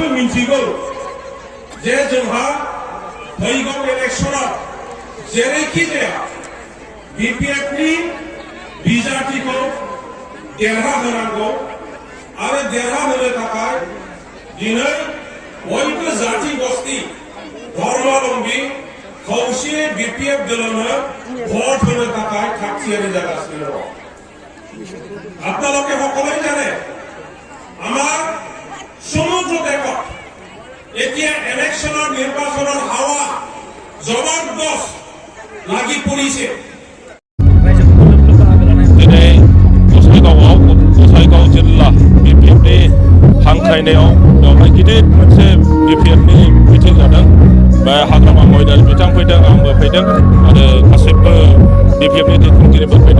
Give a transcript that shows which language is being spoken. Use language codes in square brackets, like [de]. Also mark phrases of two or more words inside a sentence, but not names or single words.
[brx] मिथिगौ जे जोंहा फैगौ इलेक्शनाव जेरैखि जाया बिपिएफनि बिजाथिखौ देरहाहोनांगौ आरो देरहाहोनो थाखाय दिनै बयबो जाति गस्ति धर्मावलम्बी खौसे बिपिएफ दलनो भोट होनो थाखाय थागथियारि जागासिनो दं। [as] আপোনালোকে সকলোৱে জানে আমাৰ সমগ্ৰ দেশত এতিয়া ইলেকশ্যনৰ নিৰ্বাচনৰ হাৱা জবৰদস্ত লাগি পৰিছে। [brx] दिनै गसाइगाव जिल्ला बिपिएफनि हांख्रायनायाव बेवहाय गिदिर मोनसे बिपिएफनि मिटिं जादों। बे हाग्रामा मैदान बिथां फैदों, आंबो फैदों आरो गासैबो बिपिएफनि दैदेनगिरिफोर फैदों।